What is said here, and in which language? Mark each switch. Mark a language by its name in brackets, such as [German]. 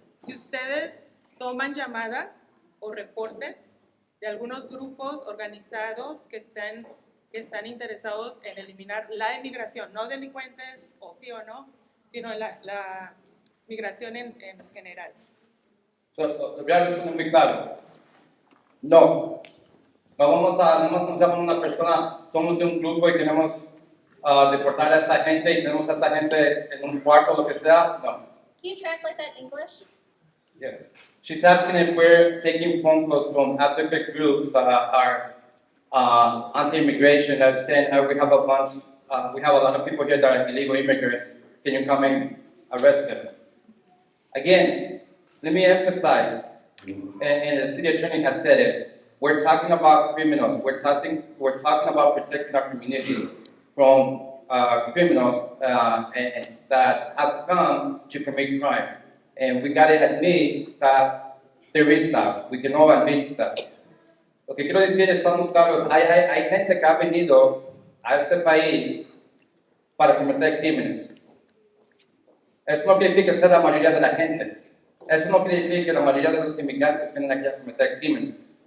[Spanish] Si ustedes toman llamadas o reportes de algunos grupos organizados que están interesados en eliminar la inmigración, no delincuentes o sí o no, sino la migración en general. Lo voy a responder muy claro. No. No vamos a, no nos llaman una persona, somos de un grupo y queremos deportar a esta gente y tenemos a esta gente en un cuarto o lo que sea. No. [English] Can you translate that in English? Yes. She's asking if we're taking phone calls from advocate groups that are anti-immigration, that are saying we have a lot of people here that are illegal immigrants. Can you come and arrest them? Again, let me emphasize, and the city attorney has said it. We're talking about criminals. We're talking about protecting our communities from criminals and that have come to commit crime. And we gotta admit that there is that. We can all admit that. [Spanish] Lo que quiero decir, estamos claros, hay gente que ha venido a este país para cometer crímenes. Eso no quiere decir que sea la mayoría de la gente. Eso no quiere decir que la mayoría de los inmigrantes vienen aquí a cometer crímenes.